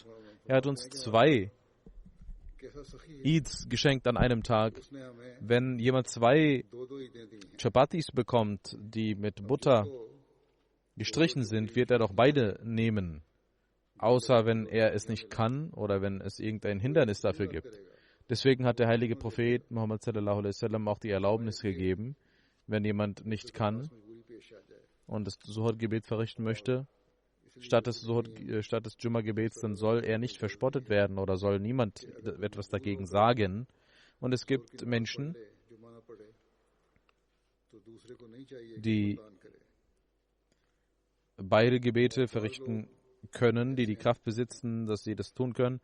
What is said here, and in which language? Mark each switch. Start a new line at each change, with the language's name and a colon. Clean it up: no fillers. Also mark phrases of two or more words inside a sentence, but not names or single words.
German: Er hat uns 2 Eids geschenkt an einem Tag. Wenn jemand 2 Chapatis bekommt, die mit Butter gestrichen sind, wird er doch beide nehmen. Außer wenn er es nicht kann oder wenn es irgendein Hindernis dafür gibt. Deswegen hat der heilige Prophet Muhammad
Arabic: صلى الله عليه وسلم
German: auch die Erlaubnis gegeben, wenn jemand nicht kann und das Zuhr-Gebet verrichten möchte, statt des Jumma-Gebets, dann soll er nicht verspottet werden oder soll niemand etwas dagegen sagen. Und es gibt Menschen, die beide Gebete verrichten können, die die Kraft besitzen, dass sie das tun können.